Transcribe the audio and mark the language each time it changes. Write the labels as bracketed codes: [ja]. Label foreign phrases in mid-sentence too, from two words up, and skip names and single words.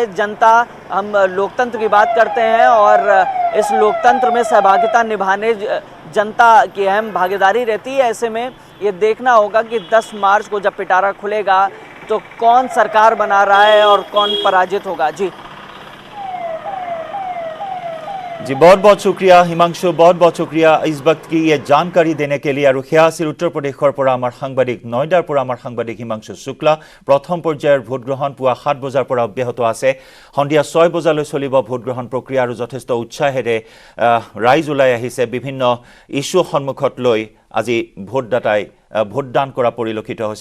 [hi] जनता, हम लोकतंत्र की बात करते हैं, और इस लोकतंत्र में सहभागिता निभाने जनता की अहम भागीदारी रहती है। ऐसे में ये देखना होगा कि 10 मार्च को जब पिटारा खुलेगा तो कौन सरकार बना रहा है और कौन पराजित होगा। जी जी, बहुत बहुत शुक्रिया हिमांशु, बहुत बहुत शुक्रिया इस वक्त की ये जानकारी देने के लिए। [as] और সেয়াছিল উত্তৰ প্ৰদেশৰ পৰা আমাৰ সাংবাদিক, নয়ডাৰ পৰা আমাৰ সাংবাদিক হিমাংশু শুক্লা। প্ৰথম পৰ্যায়ৰ ভোটগ্ৰহণ পুৱা 7 বজাৰ পৰা অব্যাহত আছে, সন্ধিয়া 6 বজালৈ চলিব ভোটগ্ৰহণ প্ৰক্ৰিয়া, আৰু যথেষ্ট উৎসাহেৰে ৰাইজ ওলাই আহিছে। বিভিন্ন ইস্যু সন্মুখত লৈ আজি ভোটদাতাই ভোটদান কৰা পৰিলক্ষিত হৈছে।